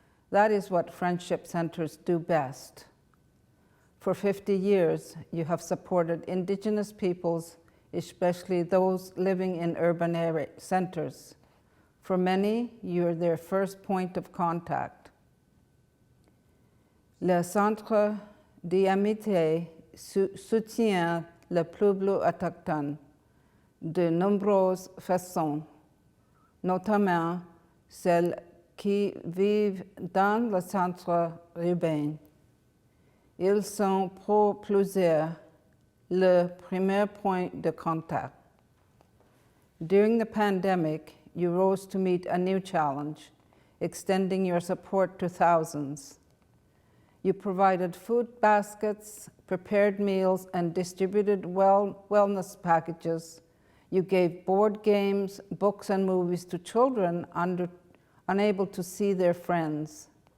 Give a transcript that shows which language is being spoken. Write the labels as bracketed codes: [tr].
[en] That is what friendship centers do best. For 50 years, you have supported Indigenous peoples, especially those living in urban area centers. For many, you're their first point of contact. [fr] Le Centre d'Amitié soutient le peuple autochtone de nombreuses façons, notamment celles qui vivent dans le centre urbain. Ils sont pour plusieurs le premier point de contact. [en] During the pandemic, you rose to meet a new challenge, extending your support to thousands. You provided food baskets, prepared meals, and distributed wellness packages. You gave board games, books, and movies to children unable to see their friends.